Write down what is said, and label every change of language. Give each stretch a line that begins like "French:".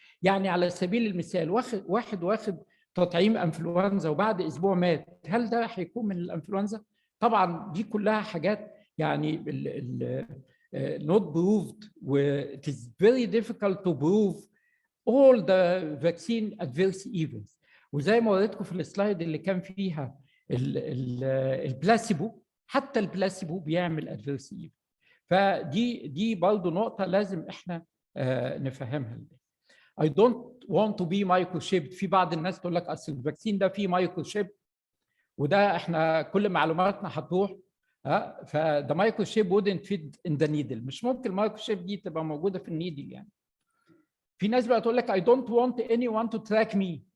Arabic: يعني على سبيل المثال واحد تطعيم انفلونزا وبعد اسبوع مات، هل ده هيكون من الانفلونزا؟ طبعا دي كلها حاجات يعني not proved و it is very difficult to prove all the vaccine adverse events. وزي ما وريتكم في السلايد اللي كان فيها البلاسيبو، حتى البلاسيبو بيعمل adverse event. فدي برضه نقطة لازم احنا نفهمها.
English: I don't want to be microchipped.
Arabic: في بعض الناس تقول لك اصل الفاكسين ده فيه مايكروشيب وده احنا كل معلوماتنا هتروح، فده مايكروشيب wouldn't fit in the needle. مش ممكن المايكروشيب دي تبقى موجودة في النيدل يعني. في ناس بقى تقول لك I don't want anyone to track me.